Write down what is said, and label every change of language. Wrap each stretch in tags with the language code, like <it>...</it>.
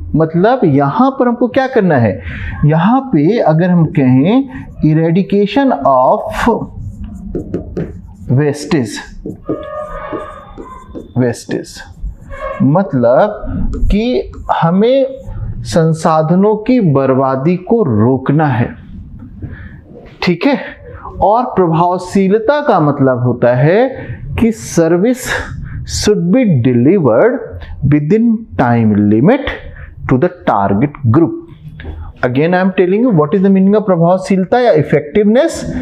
<hi>मतलब यहाँ पर हमको क्या करना है, यहाँ पे अगर हम कहें</hi> <en>eradication of wastage,</en> <hi>मतलब कि हमें संसाधनों की बर्बादी को रोकना है, ठीक है। और प्रभावशीलता का मतलब होता है कि</hi> <en>Service should be delivered within time limit to the target group. Again I am telling you what is the meaning of</en> <hi>प्रभावशीलता या</hi> <en>Effectiveness.</en>